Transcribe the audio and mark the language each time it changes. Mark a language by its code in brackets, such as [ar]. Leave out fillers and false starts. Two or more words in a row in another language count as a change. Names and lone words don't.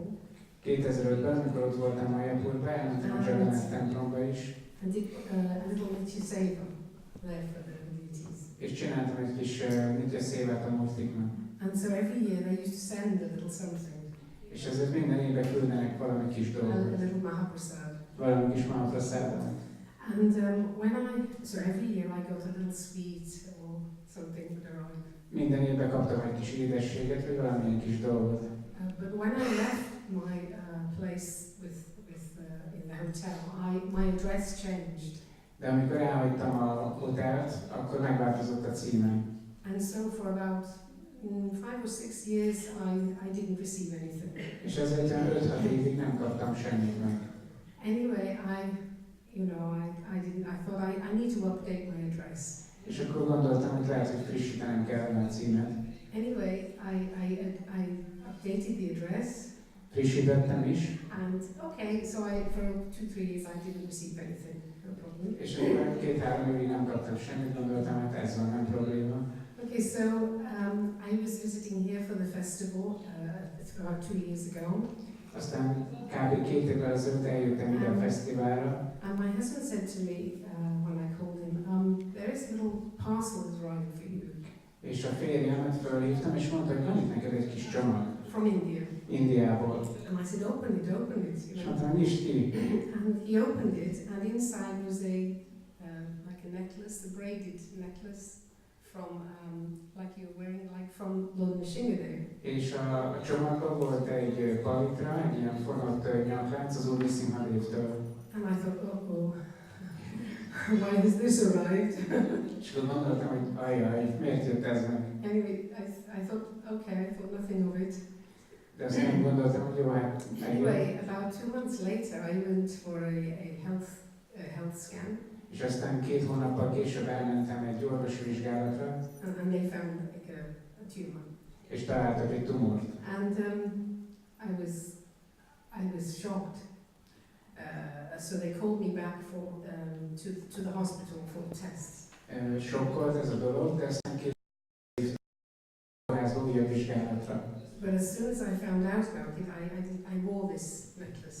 [hu] 2005-ben, amikor ott voltam Mayapurban, elmentem a Jagannath templomba is. [en] And did a little Nitya Seva there for the deities. [hu] És csináltam egy kis Nitya Sévát a murtiknak. [en] And so every year they used to send a little something, [hu] És ezért minden évben küldenek valami kis a dolgot, [en] little Mahaprasad. [hu] valami kis mahaprasádot. [en] And so every year I got a little sweet or something would arrive. [hu] Minden évben kaptam egy kis édességet, vagy valamilyen kis dolgot. [en] But when I left my place in the hotel, my address changed. [hu] De amikor elhagytam a hotelt, akkor megváltozott a címem. [en] And so for about 5 or 6 years I didn't receive anything. [hu] És ezért 5-6 évig nem kaptam semmit meg. [en] Anyway, I thought I need to update my address. [hu] És akkor gondoltam, hogy lehet, hogy frissítenem kellene a címet. [en] Anyway, I updated the address. [hu] Frissítettem is. [en] And okay, so for 2-3 years I didn't receive anything, no problem. [hu] És akkor 2-3 évig nem kaptam semmit, gondoltam, hát ez van, nem probléma. [en] Okay, so I was visiting here for the festival about 2 years ago. [hu] Aztán kb. 2 évvel ezelőtt eljöttem ide a fesztiválra. [en] And my husband said to me when I called him, there is a little parcel that's arriving for you. [hu] És a férjemet fölhívtam, és mondta, hogy van itt neked egy kis csomag. [en] From India. [hu] Indiából. [en] And I said, open it. [hu] És mondtam, nyisd ki. [en] And he opened it, and inside was like a necklace, a braided necklace from, like you're wearing, like from Lord Nrsimhadev. [hu] És a csomagban volt egy palitra, egy ilyen fonott nyaklánc az Úr Nrsimhadevtől. [en] And I thought, oh, why has this arrived? [hu] És akkor gondoltam, hogy ajjaj, miért jött ez meg? [en] Anyway, I thought, okay, I thought nothing of it. [hu] De aztán gondoltam, hogy jó, hát [en] Anyway, about 2 months later, I went for a health scan. [hu] És aztán 2 hónappal később elmentem egy orvosi vizsgálatra, [en] And they found like a tumor. [hu] és találtak egy tumort. [en] And I was shocked. So they called me back to the hospital for tests. [hu] Sokkolt ez a dolog, de aztán később kórházba újabb vizsgálatra. [en] But as soon as I found out about it, I wore this necklace.